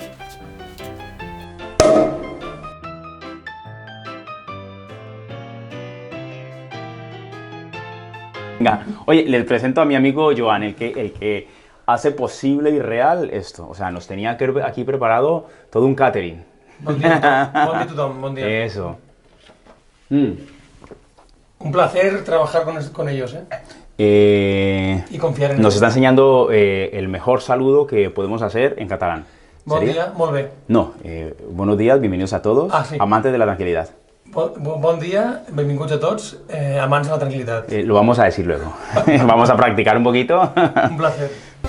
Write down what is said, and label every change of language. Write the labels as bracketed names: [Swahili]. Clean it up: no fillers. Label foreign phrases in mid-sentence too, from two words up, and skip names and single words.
[Spanish] Venga, oye, les presento a mi amigo Joan, el que hace posible y real esto. O sea, nos tenía aquí preparado todo un catering. [Catalan] Bon dia a tothom, bon dia. [Spanish] Eso. Un placer trabajar con ellos, y confiar en ellos. Nos está enseñando el mejor saludo que podemos hacer en catalán. [Catalan] Bon dia, molt bé. [Spanish] No, buenos días, bienvenidos a todos, sí. Amantes de la tranquilidad. [Catalan] Bon dia, benvinguts a tots, amants de la tranquil·litat. [Spanish] Lo vamos a decir luego. Vamos a practicar un poquito. Un placer.